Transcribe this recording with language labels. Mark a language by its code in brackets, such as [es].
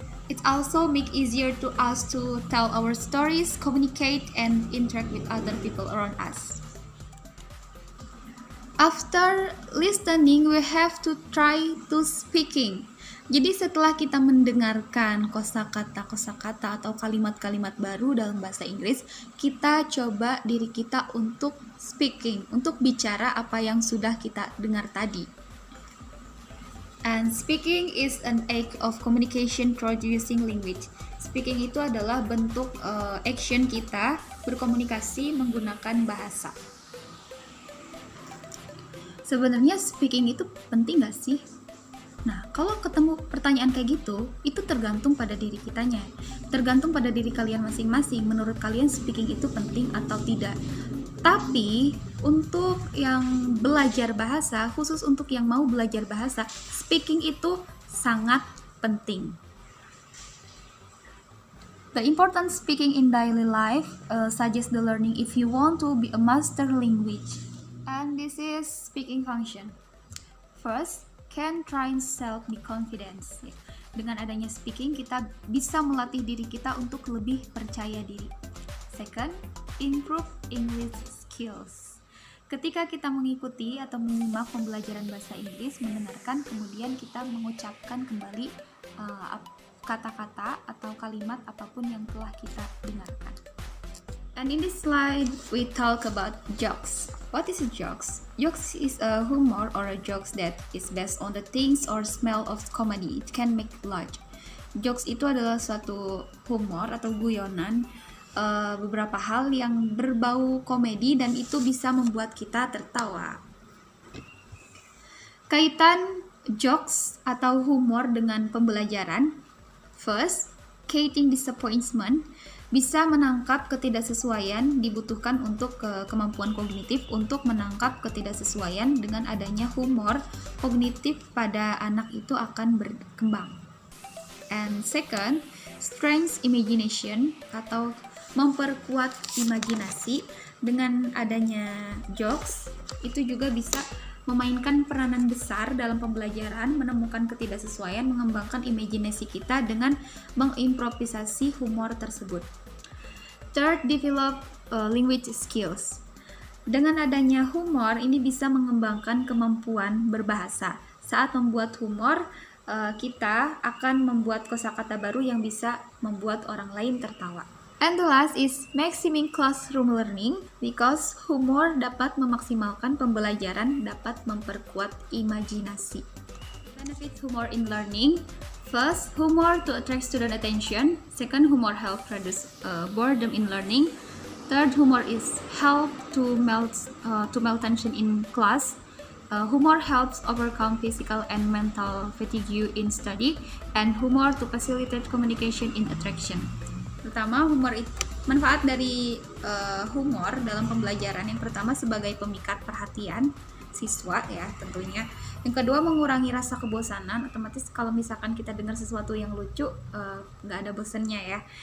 [en] It also make easier to us to tell our stories, communicate, and interact with other people around us. After listening, we have to try to speaking. [id] Jadi setelah kita mendengarkan kosakata atau kalimat-kalimat baru dalam bahasa Inggris, kita coba diri kita untuk speaking, untuk bicara apa yang sudah kita dengar tadi. [en] And speaking is an act of communication producing language. [id] Speaking itu adalah bentuk action kita berkomunikasi menggunakan bahasa. Sebenarnya speaking itu penting gak sih? Nah, kalau ketemu pertanyaan kayak gitu, itu tergantung pada diri kitanya. Tergantung pada diri kalian masing-masing. Menurut kalian speaking itu penting atau tidak? Tapi untuk yang belajar bahasa, khusus untuk yang mau belajar bahasa, speaking itu sangat penting. [en] The important speaking in daily life suggest the learning if you want to be a master language. And this is speaking function. First, can train self be confidence. [id] Dengan adanya speaking, kita bisa melatih diri kita untuk lebih percaya diri. [en] Second, improve English skills. [id] Ketika kita mengikuti atau menyimak pembelajaran bahasa Inggris, mendengarkan, kemudian kita mengucapkan kembali kata-kata atau kalimat apapun yang telah kita dengarkan. [en] And in this slide, we talk about jokes. What is a jokes? Jokes is a humor or a jokes that is based on the things or smell of comedy. It can make large. [id] Jokes itu adalah suatu humor atau guyonan, beberapa hal yang berbau komedi dan itu bisa membuat kita tertawa. Kaitan jokes atau humor dengan pembelajaran. [en] First, catching disappointment. [id] Bisa menangkap ketidaksesuaian dibutuhkan untuk kemampuan kognitif untuk menangkap ketidaksesuaian. Dengan adanya humor, kognitif pada anak itu akan berkembang. [en] And second, strength imagination [id] atau memperkuat imajinasi. Dengan adanya jokes, itu juga bisa memainkan peranan besar dalam pembelajaran, menemukan ketidaksesuaian, mengembangkan imajinasi kita dengan mengimprovisasi humor tersebut. [en] Third, develop language skills. [id] Dengan adanya humor, ini bisa mengembangkan kemampuan berbahasa. Saat membuat humor, kita akan membuat kosakata baru yang bisa membuat orang lain tertawa. [en] And the last is maximizing classroom learning, because humor [id] dapat memaksimalkan pembelajaran, dapat memperkuat imajinasi. [en] Benefit humor in learning. First, humor to attract student attention. Second, humor help reduce boredom in learning. Third, humor is help to melt tension in class. Humor helps overcome physical and mental fatigue in study, and humor to facilitate communication in attraction. [id] Pertama, manfaat dari humor dalam pembelajaran. Yang pertama, sebagai pemikat perhatian siswa ya tentunya. Yang kedua, mengurangi rasa kebosanan. Otomatis kalau misalkan kita dengar sesuatu yang lucu, nggak ada bosannya ya.